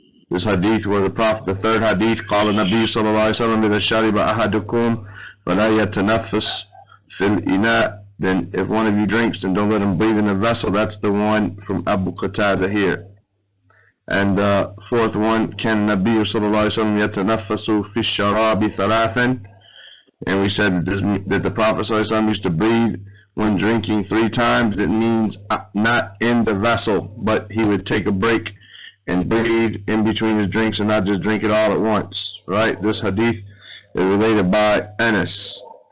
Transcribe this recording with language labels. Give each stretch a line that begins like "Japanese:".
English: This hadith where the Prophet, the third hadith,
Arabic: قال النبي صلى الله عليه وسلم إذا شرب أحدكم فلا يتنفس في الإناء.
English: Then if one of you drinks, then don't let him breathe in the vessel. That's the one from Abu Qatada here. And the fourth one,
Arabic: كان النبي صلى الله عليه وسلم يتنفس في الشراب ثلاثا.
English: And we said that the Prophet ﷺ used to breathe when drinking 3 times. It means not in the vessel, but he would take a break and breathe in between his drinks and not just drink it all at once. Right? This hadith is related by Anas.